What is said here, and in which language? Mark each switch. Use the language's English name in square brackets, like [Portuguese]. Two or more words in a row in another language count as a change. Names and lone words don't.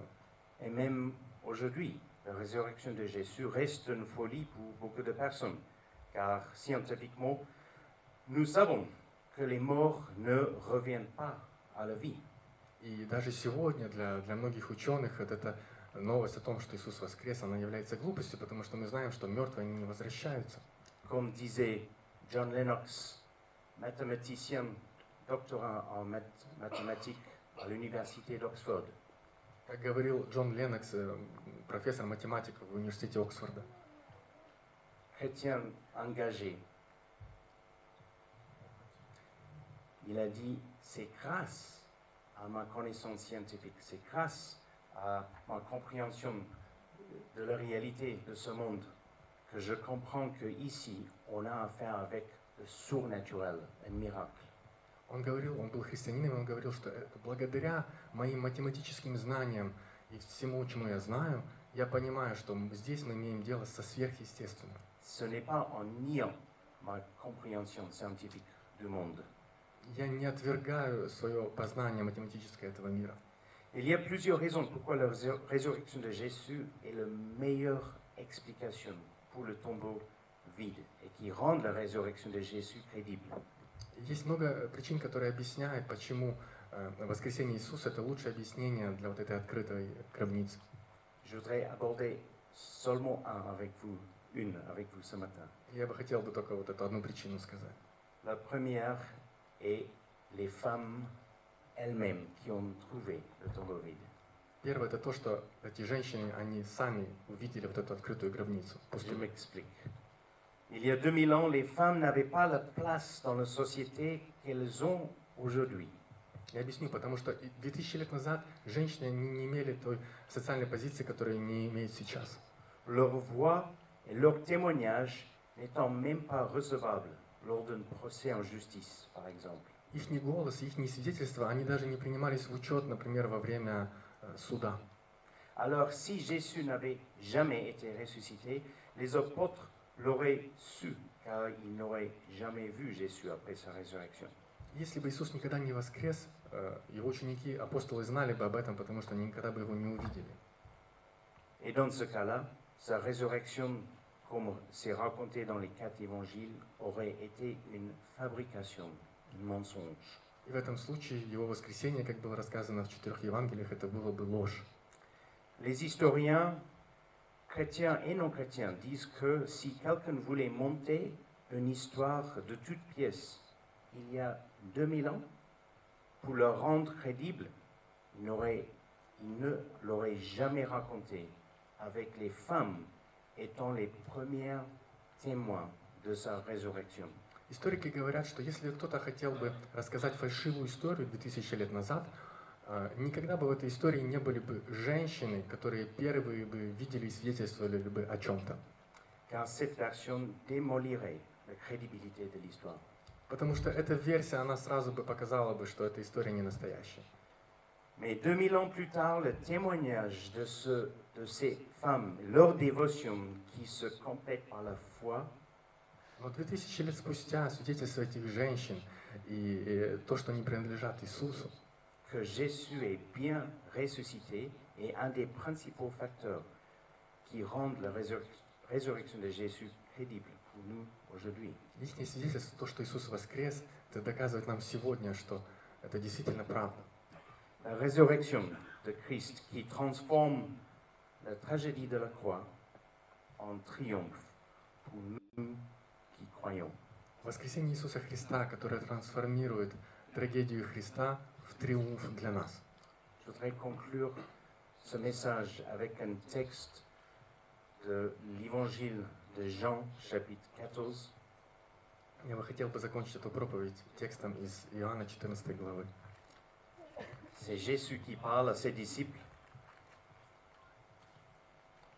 [French] Et même aujourd'hui, la résurrection de Jésus reste une folie pour beaucoup de personnes, car scientifiquement, nous savons que les morts ne reviennent pas à la vie. [Russian] И даже сегодня для многих ученых эта новость о том, что Иисус воскрес, она является глупостью, потому что мы знаем, что мертвые они не возвращаются. [French] Comme disait John Lennox, mathématicien, doctorant en mathématiques à l'université d'Oxford. [Russian] Как говорил Джон Леннокс, профессор математики в университете Оксфорда, [French] Chrétien engagé, il a dit, c'est grâce à ma connaissance scientifique, c'est grâce à ma compréhension de la réalité de ce monde que je comprends qu'ici, on a affaire avec le surnaturel, un miracle. [Russian] он был христианином, он говорил, что благодаря моим математическим знаниям и всему, чему я знаю, я понимаю, что здесь мы имеем дело со сверхъестественным. [French] Ce n'est pas en niant ma compréhension scientifique du monde. [Russian] Я не отвергаю свое познание математическое этого мира. [French] Il y a plusieurs raisons pourquoi la résurrection de Jésus est la meilleure explication pour le tombeau vide et qui rend la résurrection de Jésus crédible. [Russian] Есть много причин, которые объясняют, почему воскресение Иисуса – это лучшее объяснение для вот этой открытой гробницы. [French] Je voudrais aborder seulement une avec vous ce matin. [Russian] Я бы хотел только вот эту одну причину сказать. [French] La première est les femmes elles-mêmes qui ont trouvé le tombeau vide. [Russian] Первое – это то, что эти женщины, они сами увидели вот эту открытую гробницу. [French] Je [Russian] Пустую. [French] m'explique. Il y a 2000 ans, les femmes n'avaient pas la place dans la société qu'elles ont aujourd'hui. [Russian] Я объясню, потому что 2000 лет назад женщины не имели той социальной позиции, которую они имеют сейчас. [French] Leur voix et leur témoignage n'étant même pas recevables lors d'un procès en justice, par exemple. [Russian] Их голос, их свидетельства, они даже не принимались в учет, например, во время суда. [French] Alors, si Jésus n'avait jamais été ressuscité, les apôtres l'auraient su, car ils n'auraient jamais vu Jésus après sa résurrection. [Russian] Если бы Иисус никогда не воскрес, его ученики, апостолы знали бы об этом, потому что они никогда бы его не увидели. [French] Et dans ce cas-là, sa résurrection, comme c'est raconté dans les 4 évangiles, aurait été une fabrication, un mensonge. [Russian] И в этом случае его воскресение, как было рассказано в 4 Евангелиях, это было бы ложь. [French] Les historiens, chrétiens et non chrétiens, disent que si quelqu'un voulait monter une histoire de toute pièce il y a 2000 ans, pour le rendre crédible, il ne l'aurait jamais raconté, avec les femmes étant les premiers témoins de sa résurrection. [Russian] Историки говорят, что если кто-то хотел бы рассказать фальшивую историю 2000 лет назад, никогда бы в этой истории не были бы женщины, которые первые бы видели и свидетельствовали бы о чем-то. [French] Car cette version démolirait la crédibilité de l'histoire. [Russian] Потому что эта версия, она сразу бы показала бы, что эта история не настоящая. [French] Mais 2000 ans plus tard, le témoignage de ces femmes, leur dévotion qui se complète par la foi, [Russian] Но 2000 лет спустя свидетельство этих женщин и то, что они принадлежат Иисусу, [French] que Jésus est bien ressuscité, est un des principaux facteurs qui rendent la résurrection de Jésus crédible pour nous aujourd'hui. [Russian] их свидетельство, то, что Иисус воскрес, это доказывает нам сегодня, что это действительно правда. [French] La résurrection de Christ qui transforme la tragédie de la croix en triomphe pour nous qui croyons. [Russian] Воскресение Иисуса Христа, которое трансформирует трагедию Христа в триумф для нас. [French] Je voudrais conclure ce message avec un texte de l'évangile de Jean, chapitre 14. [Russian] Я бы хотел закончить эту проповедь текстом из Иоанна 14 главы. [French] C'est Jésus qui parle à ses disciples.